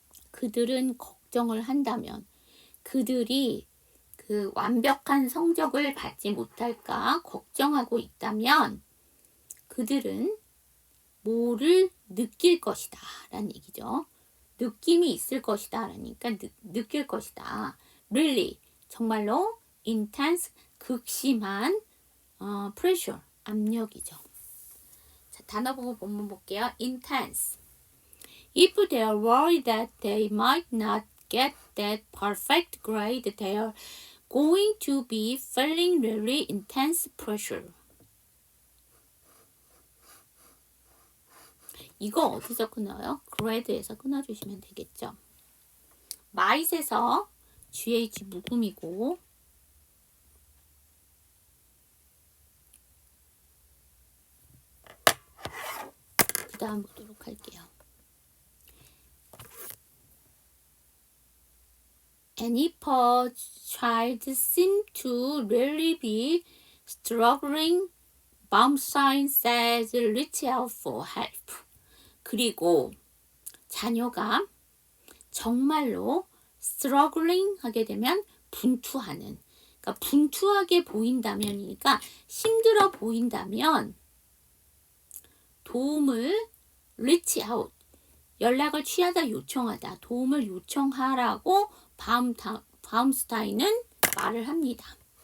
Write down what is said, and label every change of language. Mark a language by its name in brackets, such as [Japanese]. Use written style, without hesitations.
[Korean] 그들은 걱정을 한다면 그들이 그 완벽한 성적을 받지 못할까 걱정하고 있다면 그들은 뭐를 느낄 것이다 라는 얘기죠. 느낌이 있을 것이다 라니까 느낄 것이다. Really 정말로 intense 극심한 pressure 압력이죠. 자, 단어 보고 본문 볼게요. [English] intense. If they are worried that they might not get that perfect grade, they are going to be feeling really intense pressure. [Korean] 이거 어디서 끊어요? grade에서 끊어주시면 되겠죠. might에서 GH 묵음이고 그 다음 보도록 할게요. [English] And if a child seems to really be struggling, Baumstein says reach out for help. [Korean] 그리고 자녀가 정말로 struggling 하게 되면 분투하는, 그러니까 분투하게 보인다면이니까 힘들어 보인다면 도움을 reach out, 연락을 취하다 요청하다, 도움을 요청하라고 바움스타인은 말을 합니다.